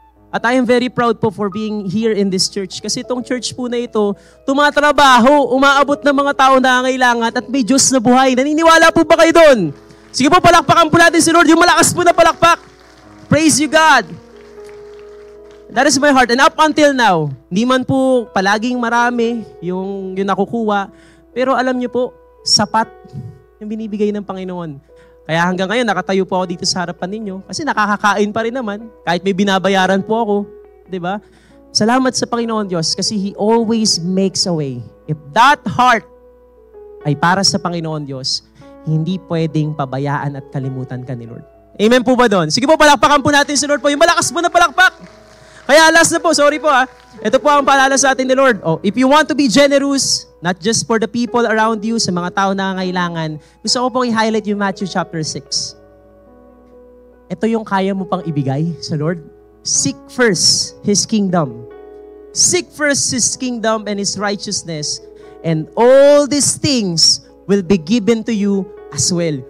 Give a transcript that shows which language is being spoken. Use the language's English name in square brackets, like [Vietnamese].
[English] At I am very proud po for being here in this church. [Filipino] Kasi itong church po na ito, tumatrabaho, umaabot ng mga tao na kailangan at may Diyos na buhay. Naniniwala po ba kayo doon? Sige po, palakpakan po natin si Lord. Yung malakas po na palakpak. Praise you, God. That is my heart. And up until now, hindi man po palaging marami yung nakukuha. Pero alam niyo po, sapat yung binibigay ng Panginoon. Kaya hanggang ngayon, nakatayo po ako dito sa harapan ninyo. Kasi nakakakain pa rin naman. Kahit may binabayaran po ako. Diba? Salamat sa Panginoon Diyos kasi He always makes a way. If that heart ay para sa Panginoon Diyos, hindi pwedeng pabayaan at kalimutan ka ni Lord. Amen po ba doon? Sige po, palakpakan po natin si Lord po. Yung malakas po na palakpak. Kaya last na po, sorry po Ito po ang paalala sa atin ni Lord. [English] If you want to be generous, not just for the people around you, sa mga tao na nangangailangan, gusto ko pong i-highlight yung Matthew chapter 6. [Filipino] Ito yung kaya mo pang ibigay sa Lord. [English] Seek first His kingdom. Seek first His kingdom and His righteousness, and all these things will be given to you as well.